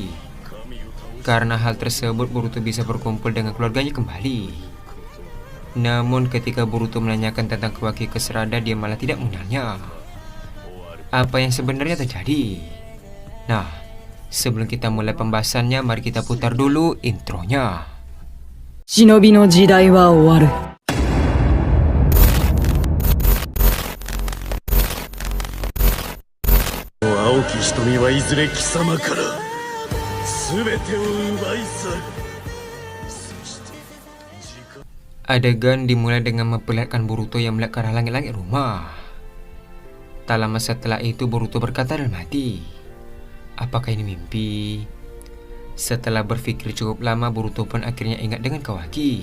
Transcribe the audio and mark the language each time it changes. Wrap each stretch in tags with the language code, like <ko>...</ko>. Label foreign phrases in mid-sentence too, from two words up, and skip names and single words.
<id>Karena hal tersebut, Boruto bisa berkumpul dengan keluarganya kembali. Namun ketika Boruto menanyakan tentang Kawaki ke Sarada, dia malah tidak mengenalnya. Apa yang sebenarnya terjadi? Nah, sebelum kita mulai pembahasannya, mari kita putar dulu intronya.</id> <ja>忍の時代は終わる. 碧き瞳はいずれ貴様から全てを奪い去る.</ja> <id>Adegan dimulai dengan memperlihatkan Boruto yang melihat ke arah langit-langit rumah. Tak lama setelah itu Boruto berkata dalam hati, apakah ini mimpi? Setelah berpikir cukup lama, Boruto pun akhirnya ingat dengan Kawaki.</id>